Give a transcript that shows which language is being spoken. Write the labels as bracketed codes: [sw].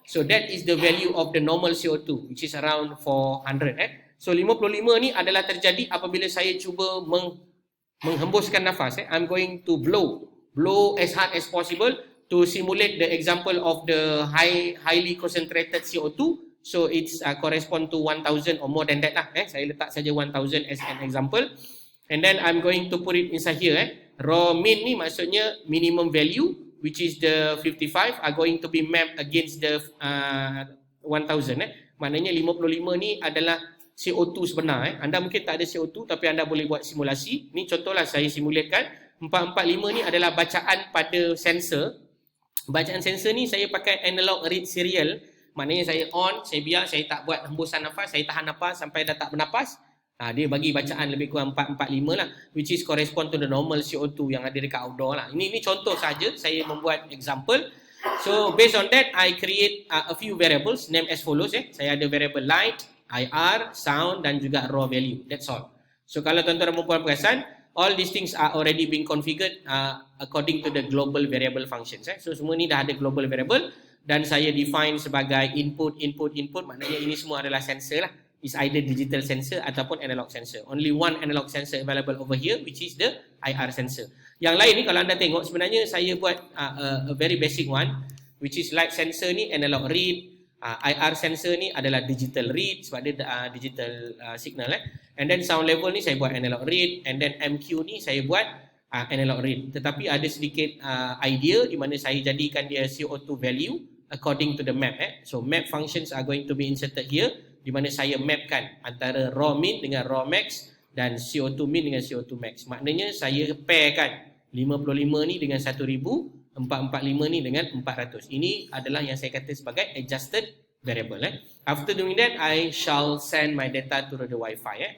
[en] So that is the value of the normal CO2 which is around 400. [ms] So 55 ni adalah terjadi apabila saya cuba menghembuskan nafas. [en] I'm going to blow as hard as possible to simulate the example of the highly concentrated CO2. So it's correspond to 1000 or more than that lah. [ms] Saya letak saja 1000 [en] as an example. And then I'm going to put it inside here. [ms] Raw min ni maksudnya [en] minimum value, which is the 55, are going to be mapped against the 1000. [ms] Maknanya 55 ni adalah CO2 sebenar. Anda mungkin tak ada CO2 tapi anda boleh buat simulasi. Ni contohlah saya simulatekan. 445 ni adalah bacaan pada sensor. Bacaan sensor ni saya pakai analog read serial. Maknanya saya on, saya biar, saya tak buat hembusan nafas, saya tahan nafas sampai dah tak bernafas. Dia bagi bacaan lebih kurang 445 lah, [en] which is correspond to the normal CO2 [ms] yang ada dekat outdoor lah. Ini contoh saja, saya membuat example. [en] So based on that, I create a few variables named as follows. [ms] Saya ada variable light, IR, sound dan juga raw value. [en] That's all. So [ms] kalau tuan-tuan dan puan-puan perasan, [en] all these things are already being configured according to the global variable functions. [ms] So semua ni dah ada global variable dan saya define sebagai input, maknanya ini semua adalah sensor lah. [en] Is either digital sensor ataupun analog sensor. Only one analog sensor available over here, which is the IR sensor. [ms] Yang lain ni kalau anda tengok, sebenarnya saya buat [en] a very basic one, [ms] which is light sensor ni analog read, IR sensor ni adalah digital read sebab dia digital signal. [en] And then sound level [ms] ni saya buat [en] analog read, and then MQ ni saya buat analog read. [ms] Tetapi ada sedikit idea di mana saya jadikan dia CO2 value [en] according to the map. So map functions are going to be inserted here, [ms] di mana saya mapkan antara raw min dengan raw max dan CO2 min dengan CO2 max. Maknanya saya pairkan 55 ni dengan 1000, 445 ni dengan 400. Ini adalah yang saya kata sebagai adjusted variable. [en] After doing that, I shall send my data to the Wi-Fi.